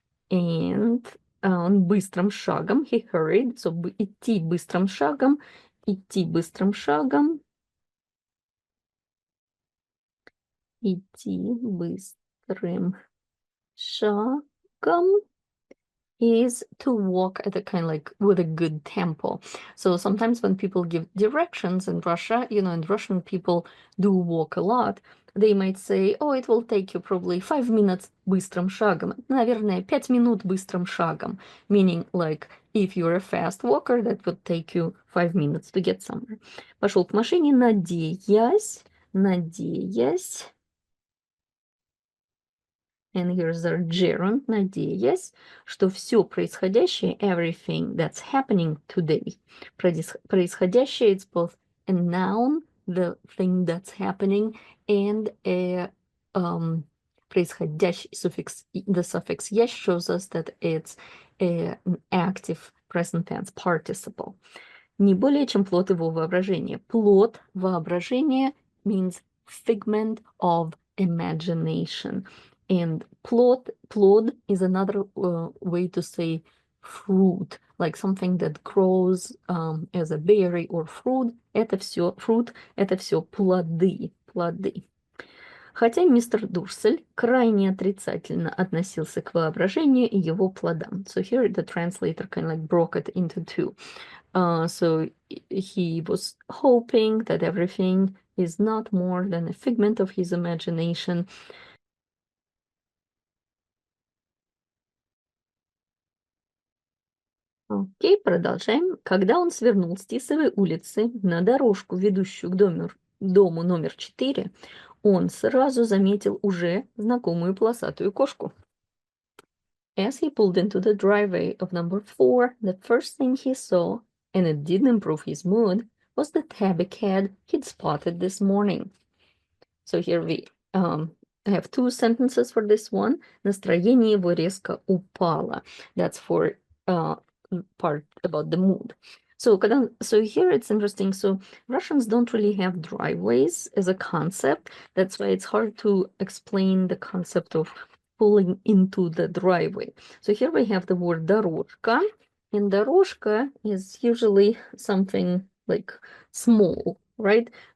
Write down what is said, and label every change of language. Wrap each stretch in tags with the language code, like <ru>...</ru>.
<en>And</en> <ru>он быстрым шагом,</ru> <en>he hurried, so</en> <ru>идти быстрым шагом, идти быстрым шагом,</ru> <en>идти быстрым шагом is to walk at a kind of like with a good tempo. So sometimes when people give directions in Russia, and Russian people do walk a lot, they might say, oh, it will take you probably 5 minutes</en> <ru>быстрым шагом. Наверное, 5 минут быстрым шагом.</ru> <en>Meaning, like, if you're a fast walker, that would take you 5 minutes to get somewhere.</en> <ru>Пошел к машине, надеясь,</ru> <en>and here's the gerund, надеясь,</en> <ru>что все происходящее,</ru> <en>everything that's happening today, происходящее, it's both a noun, the thing that's happening, and a происходящий suffix, the suffix yes shows us that it's an active present tense participle.</en> <ru>Не более чем плод его воображения.</ru> <en>Плод воображения means figment of imagination. And plod is another way to say fruit, like something that grows as a berry or fruit.</en> <ru>Это все fruit, это все плоды. Хотя мистер Дурсель крайне отрицательно относился к воображению и его плодам.</ru> <en>So here the translator kind of like broke it into two. So he was hoping that everything is not more than a figment of his imagination.</en> <ru>Окей, продолжаем. Когда он свернул с Тисовой улицы на дорожку, ведущую к дому номер 4, он сразу заметил уже знакомую полосатую кошку.</ru> <en>As he pulled into the driveway of number 4, the first thing he saw, and it didn't improve his mood, was the tabby cat he'd spotted this morning. So here we have two sentences for this one.</en> <ru>Настроение его резко упало.</ru> <en>That's for part about the mood. So here it's interesting. So Russians don't really have driveways as a concept. That's why it's hard to explain the concept of pulling into the driveway. So here we have the word дорожка, and дорожка is usually something like small, right?</en>